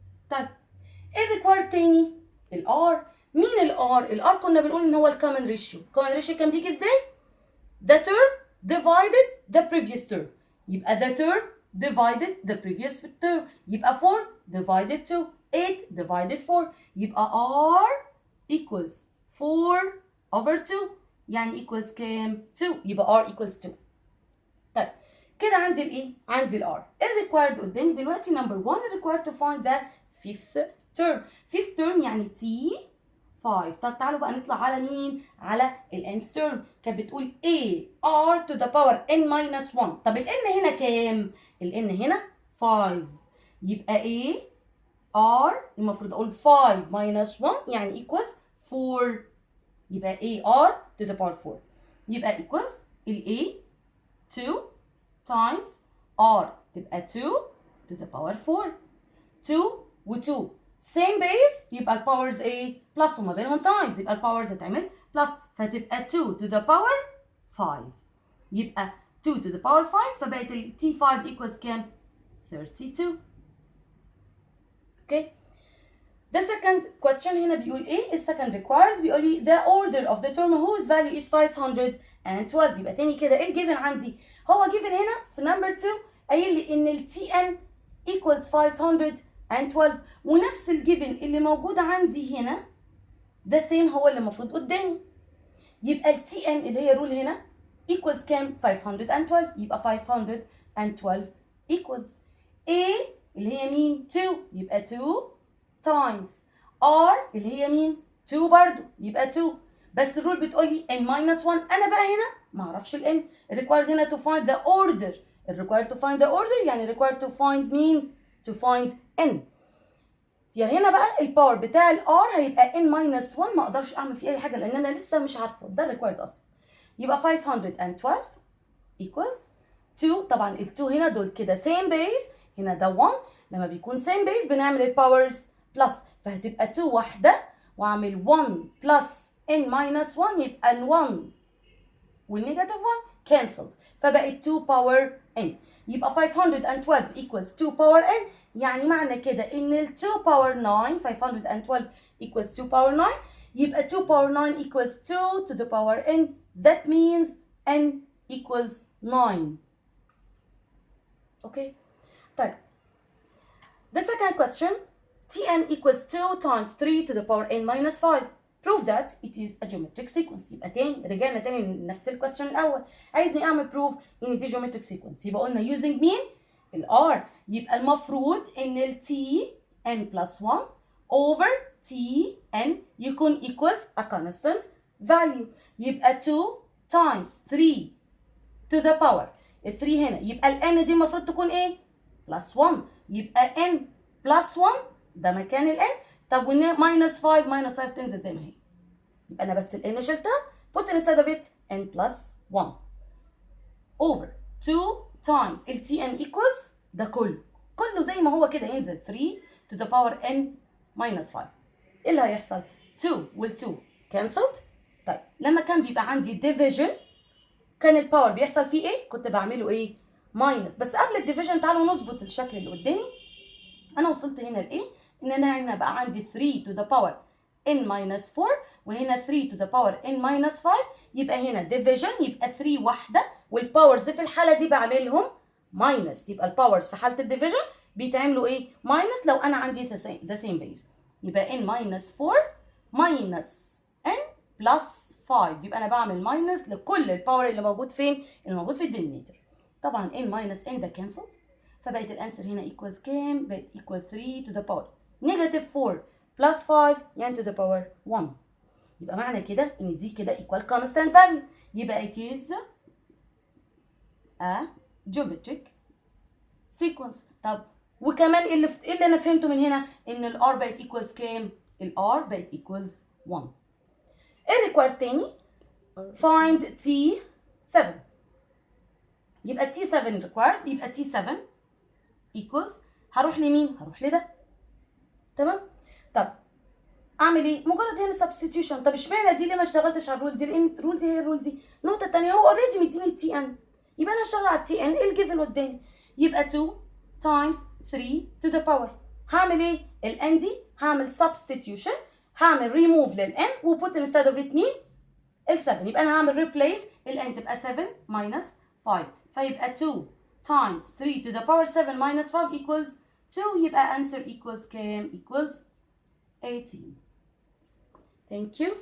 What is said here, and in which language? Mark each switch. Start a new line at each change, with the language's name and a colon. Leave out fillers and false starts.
Arabic: طيب ايه required تاني؟ ال R. مين ال R؟ ال R كنا بنقول ان هو ال common ratio.
English: common ratio
Arabic: كان بيجي ازاي؟
English: the term divided the previous term.
Arabic: يبقى
English: the term divided the previous term. يبقى 4 divided 2. 8 divided 4. يبقى R equals 4 over 2.
Arabic: يعني equals كام؟ 2.
English: يبقى R equals 2.
Arabic: طيب كده عندي الايه؟ عندي ال R.
English: ال required قدامي دلوقتي number 1 required to find the fifth term. fifth term يعني T 5.
Arabic: طب تعالوا بقى نطلع على مين؟ على ال nth term.
English: كانت بتقول A R to the power n minus 1.
Arabic: طب ال n هنا كام؟ ال n هنا 5.
English: يبقى A R المفروض اقول 5 minus 1 يعني equals 4. يبقى A R to the power 4.
Arabic: يبقى equals ال
English: A 2 times R تبقى 2 to the power 4.
Arabic: 2 و 2 same base يبقى الباورز ايه؟ بلس، وما بينهم تايمز يبقى الباورز هتعمل بلس، فتبقى 2 to the power 5. يبقى 2 to the power 5 فبقت ال T5 equals كام؟ 32.
English: Okay. The second question
Arabic: هنا بيقول ايه؟ السكند
English: required
Arabic: بيقول لي
English: the order of the term whose value is 512.
Arabic: يبقى تاني كده ايه الجيفن عندي؟ هو جيفن هنا في نمبر 2 قايل لي ان ال Tn equals 512 ونفس الجيفن اللي موجود عندي هنا ده سيم هو اللي المفروض قدامي. يبقى ال Tn اللي هي رول هنا equals كام؟ 512. يبقى 512 equals A اللي هي مين؟ 2. يبقى 2 times R اللي هي مين؟ 2 برضو. يبقى 2. بس الرول بتقول لي n minus 1. انا بقى هنا ما اعرفش ال n.
English: required هنا to find the order. required to find the order
Arabic: يعني
English: required to find
Arabic: مين؟
English: to find n.
Arabic: يا هنا بقى الباور بتاع ال R هيبقى
English: n minus 1.
Arabic: ما اقدرش اعمل فيه اي حاجه لان انا لسه مش عارفه ده required اصلا. يبقى 512 equals 2. طبعا ال 2 هنا دول كده same base. هنا ده 1. لما بيكون same base بنعمل الباورز بلس، فهتبقى 2 واحده واعمل 1 بلس n minus 1 يبقى ال 1 والنيجاتيف 1 cancelled فبقت 2 باور n. يبقى 512 equals 2 باور n. يعني معنى كده ان ال 2 باور 9 512 equals 2 باور 9 يبقى 2 باور 9 equals 2 to the power n.
English: That means n equals 9. Okay. طيب the second question Tn equals 2 times 3 to the power n minus 5. Prove that it is a geometric sequence.
Arabic: يبقى تاني رجعنا تاني لنفس الكويستشن الاول. عايزني اعمل proof ان دي
English: geometric sequence.
Arabic: يبقى قلنا using مين؟ ال R. يبقى المفروض ان ال
English: Tn plus 1 over Tn يكون equals a constant value.
Arabic: يبقى 2 times 3 to the power ال 3 هنا يبقى ال n دي المفروض تكون ايه؟ plus 1. يبقى n plus 1 ده مكان ال n. طب وال minus 5 تنزل زي ما هي. يبقى انا بس ال n شلتها
English: put instead of it
Arabic: n plus 1 over 2 times ال Tn equals ده كله زي ما هو كده ينزل 3 to the power n minus 5. ايه اللي هيحصل؟ 2 وال 2 cancelled. طيب لما كان بيبقى عندي division كان الباور بيحصل فيه ايه؟ كنت بعمله ايه؟ ماينس. بس قبل الديفيجن تعالوا نظبط الشكل اللي قدامي. انا وصلت هنا لايه؟ ان انا هنا بقى عندي 3 to the power n minus 4 وهنا 3 to the power n minus 5. يبقى هنا ديفيجن يبقى 3 واحده والباورز في الحاله دي بعملهم ماينس. يبقى الباورز في حاله الديفيجن بيتعملوا ايه؟ ماينس لو انا عندي ذا سيم بيز. يبقى n minus 4 minus n plus 5. يبقى انا بعمل ماينس لكل الباور اللي موجود فين؟ اللي موجود في الدينيميتر. طبعا n minus n ده كانسلد فبقت الانسر هنا equals كام؟ بقت equal
English: 3 to the power negative 4 plus 5
Arabic: يعني to the power 1. يبقى معنى كده ان دي كده equal constant value.
English: يبقى it is a geometric sequence.
Arabic: طب وكمان اللي انا فهمته من هنا ان ال R بقت equals كام؟ ال R بقت equals 1. الريكوارد تاني find T7. يبقى T7 required، يبقى T7 equals هروح لمين؟ هروح لده. تمام؟ طب اعمل ايه؟ مجرد هنا substitution. طب اشمعنى دي ليه ما اشتغلتش على الرول دي؟ لان الرول دي هي الرول دي. النقطة التانية هو اوريدي مديني التي ان، يبقى انا هشتغل على التي ان الجيفن قدامي.
English: يبقى 2 times 3 to the power.
Arabic: هعمل ايه؟ الان دي هعمل substitution، هعمل remove للان و
English: put instead of it
Arabic: مين؟ ال7. يبقى انا هعمل replace الان تبقى 7 minus 5، فيبقى 2 times 3 to the power 7 minus 5 equals 2.
English: يبقى answer equals
Arabic: كام؟
English: equals 18. Thank you.